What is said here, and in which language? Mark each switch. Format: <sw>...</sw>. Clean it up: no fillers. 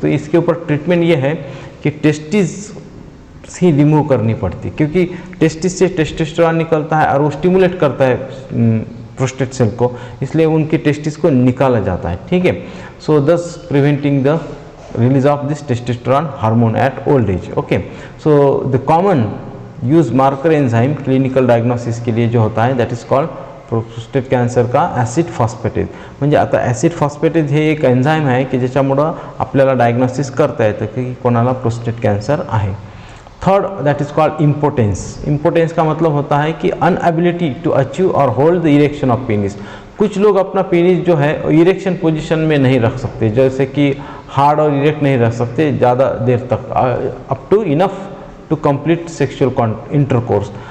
<hi>तो इसके ऊपर ट्रीटमेंट ये है कि टेस्टिस ही रिमूव करनी पड़ती, क्योंकि टेस्टिस से टेस्टोस्टेरोन निकलता है और वो स्टिमुलेट करता है प्रोस्टेट सेल को, इसलिए उनकी टेस्टिस को निकाला जाता है, ठीक है।</hi> <en>So this preventing the release of this testosterone hormone at old age, okay. So the common use marker enzyme clinical diagnosis</en> <hi>के लिए जो होता है</hi> <en>That is called prostate cancer का acid phosphatase.</en> <mr>म्हणजे आता ॲसिड फॉस्फेटेज हे एक एन्झाईम आहे की ज्याच्यामुळं आपल्याला डायग्नोसिस करता येतं की कोणाला प्रोस्टेट कॅन्सर आहे।</mr> <en>Third that is called impotence.</en> <hi>Impotence का मतलब होता है कि</hi> <en>Inability to achieve और hold the erection of penis.</en> <hi>कुछ लोग अपना पेनिस जो है इरेक्शन पोजीशन में नहीं रख सकते, जैसे कि हार्ड और इरेक्ट नहीं रख सकते ज़्यादा देर तक,</hi> <en>Up to enough to complete sexual intercourse.</en>